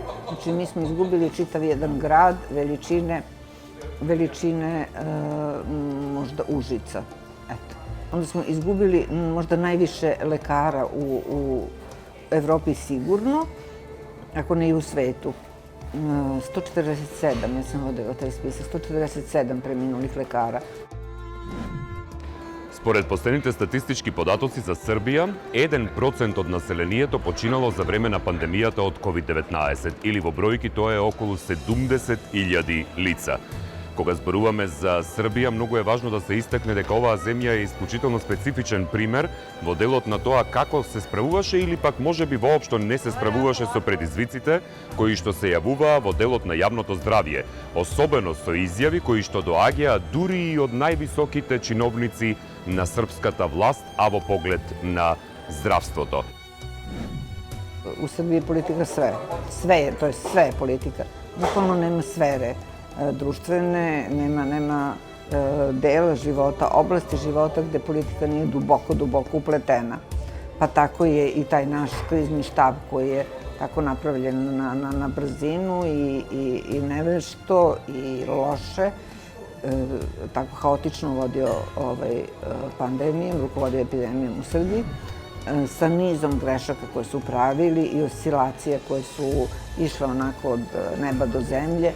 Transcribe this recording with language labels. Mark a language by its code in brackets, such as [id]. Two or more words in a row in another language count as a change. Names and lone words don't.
[sr] Znači, mi smo izgubili čitav jedan grad veličine možda Užica. Eto. Onda smo izgubili možda najviše lekara u Evropi sigurno, ako ne i u svetu. 147, ja sam vodila taj spisak, 147 preminulih lekara. [mk] Според последните статистички податоци за Србија, 1% од населението починало за време на пандемијата од COVID-19, или во бројки тоа е околу 70.000 лица. Кога зборуваме за Србија, многу е важно да се истакне дека оваа земја е исклучително специфичен пример во делот на тоа како се справуваше или пак можеби воопшто не се справуваше со предизвиците кои што се јавуваа во делот на јавното здравје, особено со изјави кои што доаѓаа дури и од највисоките чиновници на српската власт, а во поглед на здравството. [sr] U Srbiji je politika sve. Sve je politika. Bukvalno nema sfere društvene, nema dela života, oblasti života gde politika nije duboko upletena. Pa tako je i taj naš krizni štab koji je tako napravljen na brzinu i nevešto i loše, tako haotično vodio pandemijom, rukovodio epidemijom u Srbiji, sa nizom grešaka koje su pravili i oscilacije koje su išle onako od neba do zemlje.